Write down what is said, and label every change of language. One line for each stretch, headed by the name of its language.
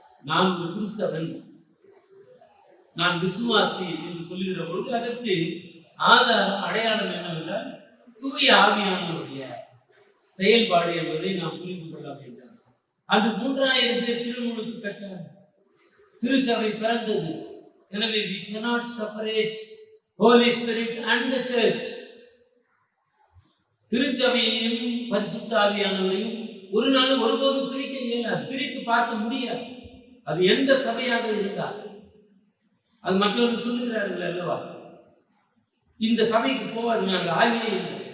Tamil: நான் ஒரு கிறிஸ்தவன், நான் விசுவாசி என்று சொல்லுகிற பொழுது அதற்கு ஆதாரம், அடையாளம் என்னவென்றால் தூய ஆவியானவருடைய செயல்பாடு என்பதை நாம் புரிந்து கொள்ள வேண்டும். அன்று 3000 பேர் திருமுழுக்கு பெற்றார். திருச்சபை பிறந்தது. எனவே
English: we cannot separate Holy Spirit and the church.
Tamil: திருச்சபையையும் பரிசுத்த ஆவியானவரையும் ஒரு நாள் ஒருபோதும் பிரிக்க இயலாது, பிரித்து பார்க்க முடியாது. அது எந்த சபையாக இருந்தால். அது மற்றவர்கள் சொல்லுகிறார்கள் அல்லவா, இந்த சபைக்கு போவாது, நாங்கள் ஆவியே இல்லை.